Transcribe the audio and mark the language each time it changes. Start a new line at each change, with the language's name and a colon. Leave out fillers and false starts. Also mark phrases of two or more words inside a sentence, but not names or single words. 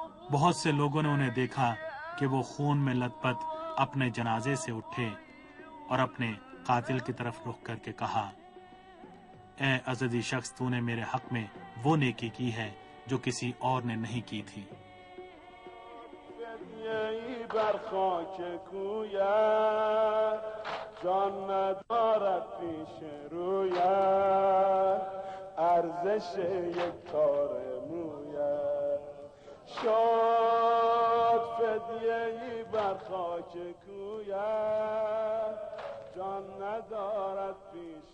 Urdu: بہت سے لوگوں نے انہیں دیکھا کہ وہ خون میں لت پت اپنے جنازے سے اٹھے اور اپنے قاتل کی طرف رخ کر کے کہا، اے ازدی شخص، تو نے میرے حق میں وہ نیکی کی ہے جو کسی اور نے نہیں کی تھی۔
Persian: فدیه‌ای بر خاک کویت جان ندارد پیش رویت ارزش یک تار مویت شد فدیه‌ای بر خاک کویت جان ندارد پیش